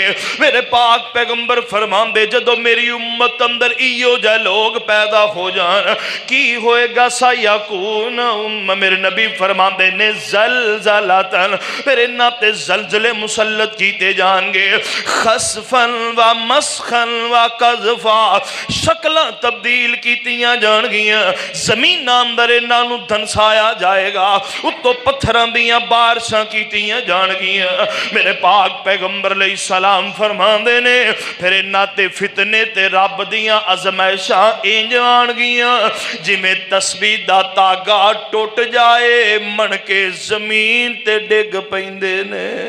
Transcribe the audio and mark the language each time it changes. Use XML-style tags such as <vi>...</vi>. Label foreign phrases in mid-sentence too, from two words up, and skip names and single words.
<pa>میرے پاک پیغمبر فرماندے جدوں میری امت اندر ایو جا لوک پیدا ہو جان کی ہوئے گا</pa> <ar>سيكون أمم,</ar> <pa>میرے نبی فرماندے نے زلزلۃً, فیر انہاں تے زلزلے مسلط کیتے جانگے,</pa> <ar>خسفا ومسخا وقذفا,</ar> <pa>شکلاں تبدیل کیتیاں جانگیاں، زمین اندر انہاں نوں دھنسایا جائے گا، اتوں پتھراں دیاں بارشاں کیتیاں جانگیاں. میرے پاک پیغمبر</pa> <ar>عليه السلام</ar> <pa>فرماندے نے فیر انہاں تے فتنے تے رب دیاں آزمائشاں اینج آنگیاں جویں تسبیح دا دھاگا ٹٹ جائے منکے زمین تے ڈگ پیندے نے.</pa>